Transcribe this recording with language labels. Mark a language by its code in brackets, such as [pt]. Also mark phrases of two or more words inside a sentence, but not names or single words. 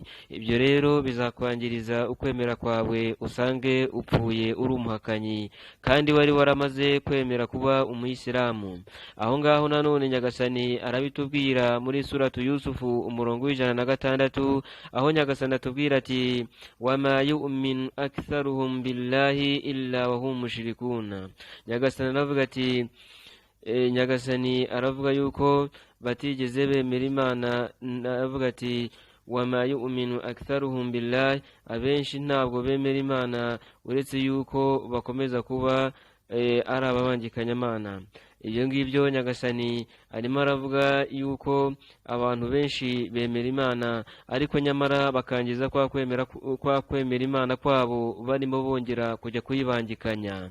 [rw] Ibyo rero bizakwangiriza ukwemera kwawe, usange upfuye uri umuhakanyi kandi wari waramaze kwemera kuba umuyisilamu. Aho ngaho nanone Nyagasani arabitubwira muri suratu Yusufu umurongo w'106, aho Nyagasani atubwira ati [ar] وما يؤمن أكثرهم بالله إلا وهم مشركون. [rw] Nyagasani aravuga ati nyagasani aravuga yuko batigeze bemera Imana, aravuga ati [ar] وما يؤمن أكثرهم بالله, [rw] abenshi ntabwo bemera Imana uretse yuko bakomeza kuba ari ababangikanyamana. Ibyo ngibyo nyagasani arimo aravuga yuko abantu benshi bemera Imana ariko nyamara bakangiza kwa kwemera Imana kwabo barimo bongera kujya kuyibangikanya.